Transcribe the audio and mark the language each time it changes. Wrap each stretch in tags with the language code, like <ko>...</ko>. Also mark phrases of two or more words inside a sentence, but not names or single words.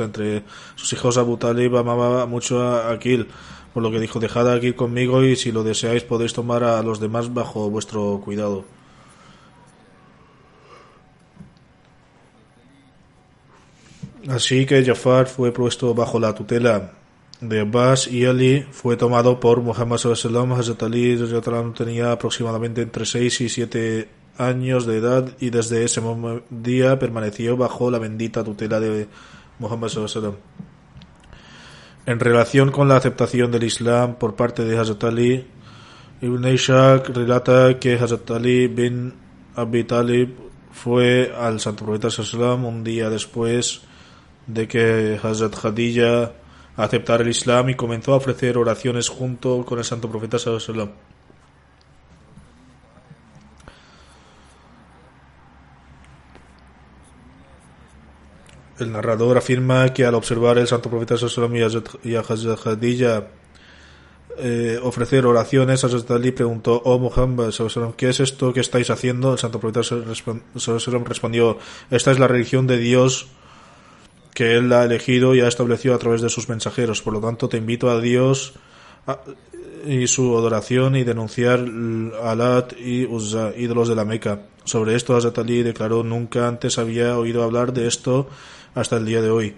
<es>Entre sus hijos, Abu Talib amaba mucho a Aqil, por lo que dijo: dejad a Aqil conmigo y si lo deseáis podéis tomar a los demás bajo vuestro cuidado. Así que Jafar fue puesto bajo la tutela de Abbas y Ali fue tomado por Muhammad</es> <ar>صلى الله عليه وسلم.</ar> <es>Hazrat Ali tenía aproximadamente entre 6 y 7 años de edad y desde ese día permaneció bajo la bendita tutela de Muhammad</es> <ar>صلى الله عليه وسلم.</ar> <es>En relación con la aceptación del Islam por parte de Hazrat Ali, Ibn Ishaq relata que Hazrat Ali bin Abi Talib fue al santo profeta</es> <ar>صلى الله عليه وسلم</ar> <es>un día después de que Hazrat Khadija aceptara el Islam y comenzó a ofrecer oraciones junto con el santo profeta</es> <ar>صلى الله عليه وسلم.</ar> <es>El narrador afirma que al observar el santo profeta</es> <ar>صلى الله عليه وسلم</ar> <es>y a Hazrat Khadija ofrecer oraciones, Hazrat Ali preguntó: oh Muhammad</es> <ar>صلى الله عليه وسلم,</ar> <es>¿qué es esto que estáis haciendo? El santo profeta</es> <ar>صلى الله عليه وسلم</ar> <es>respondió: esta es la religión de Dios que él ha elegido y ha establecido a través de sus mensajeros. Por lo tanto, te invito a Dios y su adoración y denunciar Alat y Uzza, ídolos de la Meca. Sobre esto, Hazrat Ali declaró: nunca antes había oído hablar de esto hasta el día de hoy.</es>